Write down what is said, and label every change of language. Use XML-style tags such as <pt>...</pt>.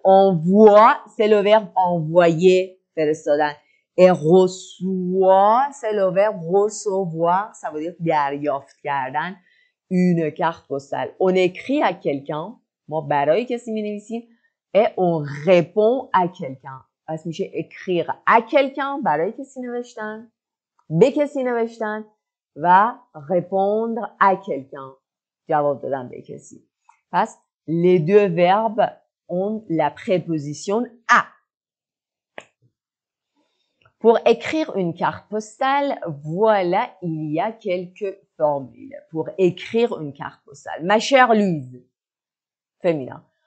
<fr>Envoie, c'est le verbe envoyer, فرستادن. Et reçoit, c'est le verbe recevoir, ça veut dire</fr> <fa>دریافت کردن.</fa> <fr>Une carte postale. On écrit à quelqu'un,</fr> <fa>ما برای کسی می‌نویسیم</fa> <fr>et on répond à quelqu'un.</fr> <fa>پس میشه</fa> <fr>écrire à quelqu'un</fr> <fa>برای کسی نوشتن، به کسی نوشتن و</fa> <fr>répondre à quelqu'un</fr> <fa>جواب دادن به کسی. پس</fa> <fr>les deux verbes ont la préposition à. Pour écrire une carte postale, voilà, il y a quelques formules. Pour écrire une carte postale. Ma chère Louise, féminin.</fr>